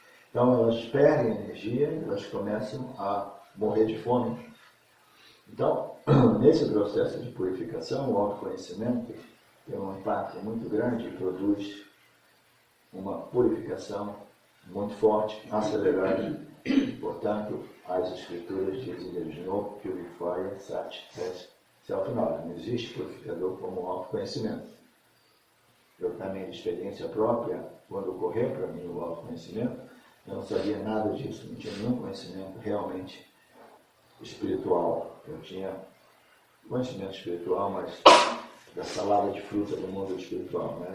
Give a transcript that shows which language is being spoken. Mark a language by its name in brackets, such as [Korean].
[Portuguese] Então elas perdem energia, elas começam a morrer de fome. Então, nesse processo de purificação, o autoconhecimento tem um impacto muito grande e produz uma purificação muito forte, acelerada Portanto, as escrituras dizem eles [English] no purifier such as self-knowledge. [Portuguese] Não existe purificador como o autoconhecimento. Eu também, de experiência própria, quando ocorreu para mim o autoconhecimento, eu não sabia nada disso, não tinha nenhum conhecimento realmente espiritual. Eu tinha conhecimento espiritual, mas da salada de fruta do mundo espiritual, né?